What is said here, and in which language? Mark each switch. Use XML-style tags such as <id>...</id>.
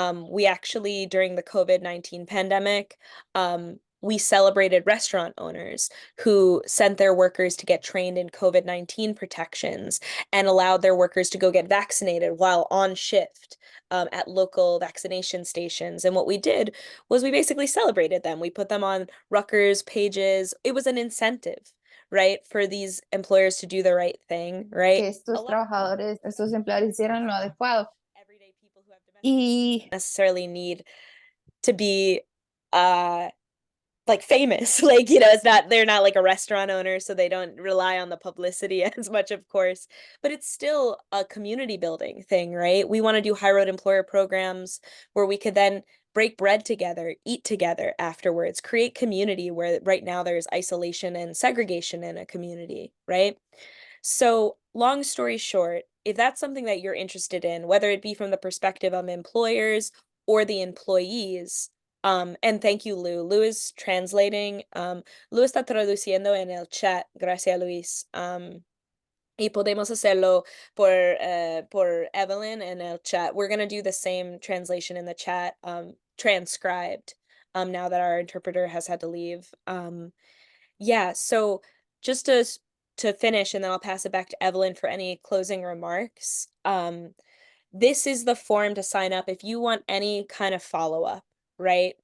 <en>We actually, during the COVID-19 pandemic, we celebrated restaurant owners who sent their workers to get trained in COVID-19 protections and allowed their workers to go get vaccinated while on shift at local vaccination stations. And what we did was we basically celebrated them. We put them on Rutgers pages. It was an incentive, right, for these employers to do the right thing, right?</en> <es>Que estos trabajadores, estos empleadores hicieran lo adecuado.</es> <en>Everyday people who have</en> <es>Y</es> <en>necessarily need to be like famous. Like, you know, they're not like a restaurant owner, so they don't rely on the publicity as much, of course, but it's still a community building thing, right? We want to do high road employer programs where we could then break bread together, eat together afterwards, create community where right now there's isolation and segregation in a community, right? So, long story short, if that's something that you're interested in, whether it be from the perspective of employers or the employees, and thank you, Lou. Lou is translating.</en> <es>Lou está traduciendo en el chat. Gracias, Luis. Y podemos hacerlo por Evelyn en el chat.</es> <en>We're going to do the same translation in the chat, transcribed, now that our interpreter has had to leave. Yeah, so just to finish, and then I'll pass it back to Evelyn for any closing remarks. This is the form to sign up if you want any kind of follow-up, right?</en>